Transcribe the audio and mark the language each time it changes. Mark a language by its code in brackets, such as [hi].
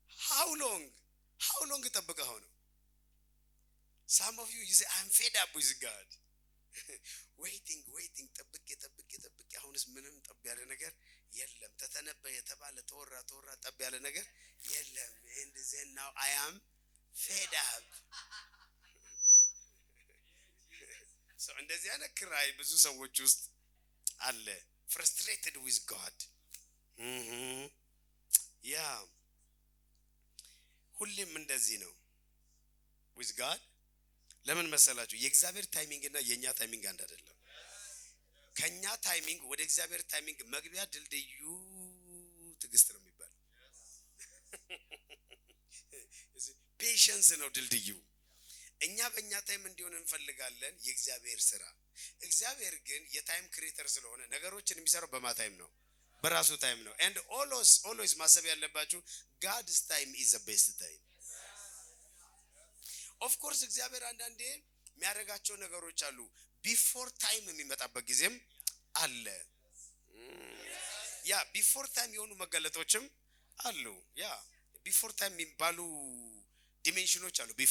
[en] How long [am] ጠብቀኸው ነው? [en] Some of you say I am fed up with God. [am] waiting ጠብቄ አሁንስ ምንም ጠብ ያለ ነገር የለም። ተተነበየ የተባለ ተወራ ጠብ ያለ ነገር የለም። [en] and then now I am fed up. [am] so እንደዚህ አይነት ክራይ ብዙ ሰዎች ውስጥ አለ። [en] frustrated with God. [am] yeah, ሁሌም እንደዚህ ነው [en] with God. [am] ለምን መሰላችሁ? የእግዚአብሔር ታይሚንግ እና የኛ ታይሚንግ አንድ አይደለም። ከኛ ታይሚንግ ወደ እግዚአብሔር ታይሚንግ መግቢያ ድልድዩ ትዕግስት ነው የሚባለው። ፔሸንስ ነው ድልድዩ። እኛ በእኛ ታይም እንዲሆን እንፈልጋለን የእግዚአብሔር ስራ። እግዚአብሔር ግን የታይም ክሬተር ስለሆነ ነገሮችን የሚሰራው በማ ታይም ነው? በራሱ ታይም ነው። [en] and always [am] ማሰብ ያለባችሁ [en] God's time is the best time. of course [am] እግዚአብሔር አንዳንዴ የሚያደርጋቸው ነገሮች አሉ። ቢፎር ታይም የሚመጣበት ጊዜም አለ። ያ ቢፎር ታይም የሆኑ መገለጦችም አሉ። ያ ቢፎር ታይም የሚባሉ ዲሜንሽኖች አሉ።